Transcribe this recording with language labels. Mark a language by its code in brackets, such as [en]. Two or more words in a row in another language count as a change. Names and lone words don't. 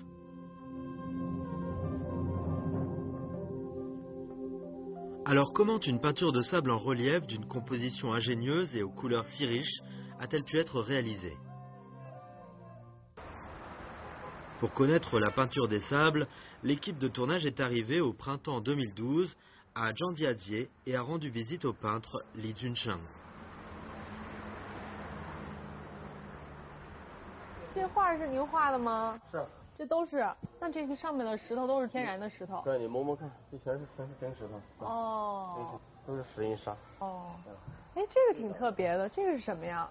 [fr] Alors comment une peinture de sable en relief d'une composition ingénieuse et aux couleurs si riches a-t-elle pu être réalisée? Pour connaître la peinture des sables, l'équipe de tournage est arrivée au printemps 2012 à Zhangjiajie et a rendu visite au peintre Li Junchang. [zh] 这画是您画的吗？是。这都是，那这个上面的石头都是天然的石头。对，你摸摸看，这全是真石头。哦。都是石英砂。哦。哎，这个挺特别的，这个是什么呀？